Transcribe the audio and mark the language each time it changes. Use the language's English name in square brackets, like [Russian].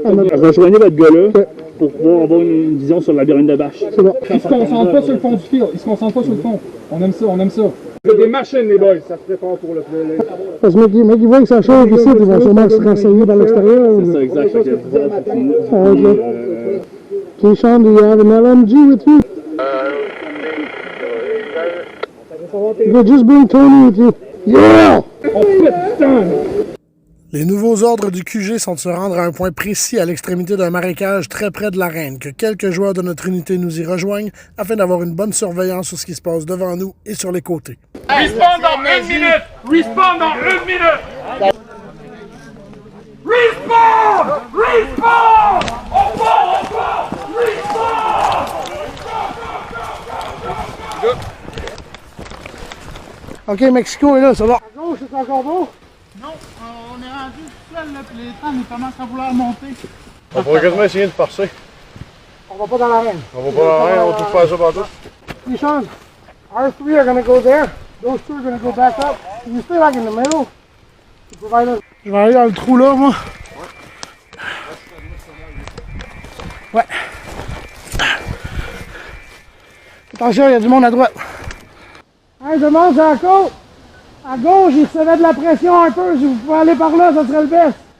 [French] Rejoignez votre gars-là pour pouvoir avoir une vision sur le labyrinthe de bâche. C'est bon. Ils se concentrent pas sur le fond du field. Ils se concentrent pas sur le fond. On aime ça, on aime ça. C'est des machines, les boys. Ça se prépare pour le play. Parce que mec, il voit que ça chauffe ici, ils vont sûrement se renseigner par l'extérieur. C'est ça, exact. Fait que, [English] Okay, Sean, do you have an LMG with you? You just bring Tony with you. Yeah! [French] On fait putain! Les nouveaux ordres du QG sont de se rendre à un point précis à l'extrémité d'un marécage très près de l'arène, que quelques joueurs de notre unité nous y rejoignent afin d'avoir une bonne surveillance sur ce qui se passe devant nous et sur les côtés. Respawn dans 1 minute! Respawn dans 1 minute! Respawn! Respawn! On part! Respawn! OK, Mexico est là, ça va. À gauche, c'est encore beau? non, on est rendu seul, là, puis les temps, ils commencent à vouloir monter. On pourrait quasiment essayer de passer. On va pas dans l'arène. On va pas rien, on va tout faire ça partout. [English] Hey, Sean, our 3 are going to go there. Those 2 are going to go back up. Can you stay like in the middle? [French] Je vais aller dans le trou là, moi. Ouais. Attention, il y a du monde à droite. Hey, demande à la côte. À gauche, il se met de la pression un peu. Si vous pouvez aller par là, ça serait le best.